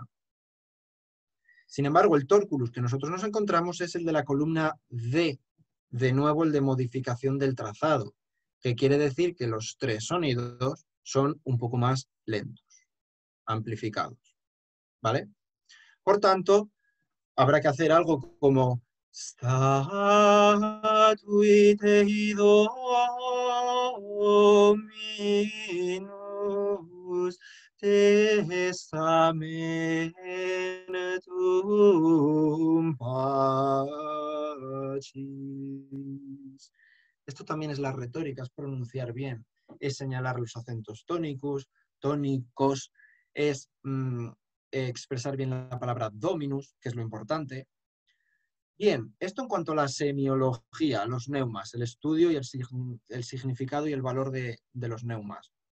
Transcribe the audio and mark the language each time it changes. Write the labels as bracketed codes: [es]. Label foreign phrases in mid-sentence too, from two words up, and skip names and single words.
[es] Sin embargo, el torculus que nosotros nos encontramos es el de la columna D, de nuevo el de modificación del trazado, que quiere decir que los 3 sonidos son un poco más lentos, amplificados. ¿Vale? Por tanto, habrá que hacer algo como [la] statuite dominus testamentum pachis. [es] Esto también es la retórica, es pronunciar bien, es señalar los acentos tónicos, es expresar bien la palabra dominus, que es lo importante. Bien, esto en cuanto a la semiología, los neumas, el estudio y el significado y el valor de los neumas.